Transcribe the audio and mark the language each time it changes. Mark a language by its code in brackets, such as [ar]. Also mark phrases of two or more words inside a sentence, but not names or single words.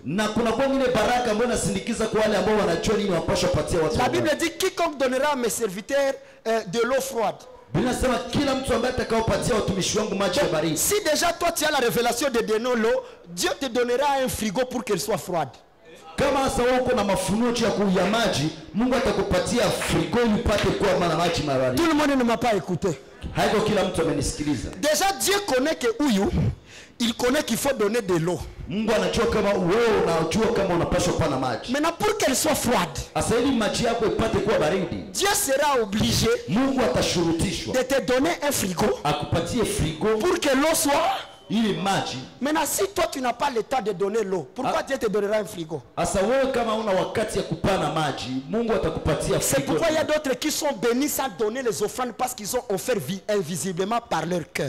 [fr] La Bible dit, quiconque donnera à mes serviteurs de l'eau froide. Si déjà toi tu as la révélation de donner l'eau, Dieu te donnera un frigo pour qu'elle soit froide. [sw] Kama sasa uko na mafunuo ya kuya maji, Mungu atakupatia frigo ili upate kuwa na maji baridi. [fr] Tout le monde ne m'a pas écouté. [sw] Haiko kila mtu amenisikiliza. [fr] Déjà Dieu connaît que huyu, il connaît qu'il faut donner de l'eau. [sw] Mungu anajua kama wewe unajua kama unapaswa kuwa na maji. [fr] Maintenant pour qu'elle soit froide, [sw] asa ili maji yako ipate kuwa baridi, [fr] Dieu sera obligé, [sw] Mungu atashurutishwa, [fr] de te donner un frigo, [sw] akupatie frigo [fr] pour que l'eau soit. Maintenant si toi tu n'as pas le temps de donner l'eau, pourquoi Dieu te donnera un frigo? C'est pourquoi il y a d'autres qui sont bénis sans donner les offrandes parce qu'ils ont offert invisiblement par leur cœur.